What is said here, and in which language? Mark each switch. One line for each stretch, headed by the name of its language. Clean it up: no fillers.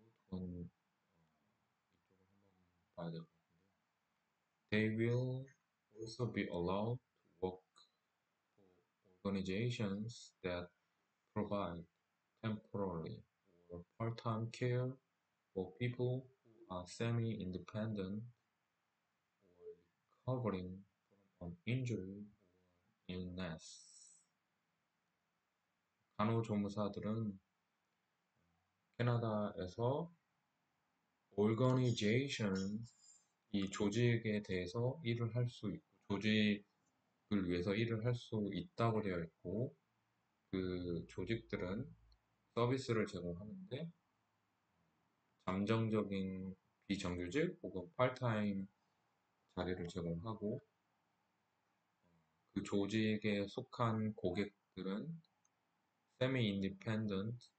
Korean: 그리고 돈 이쪽을 한번 봐야 될 것 같은데요.
English: They will also be allowed to work for organizations that provide temporary or part-time care for people who are semi-independent or recovering from an injury or illness.
Korean: 간호조무사들은 캐나다에서 organization, 이 조직에 대해서 일을 할 수 있고, 위해서 일을 할 수 있다고 되어 있고, 그 조직들은 서비스를 제공하는데 잠정적인 비정규직 혹은 파트타임 자리를 제공하고, 그 조직에 속한 고객들은 세미 인디펜던트,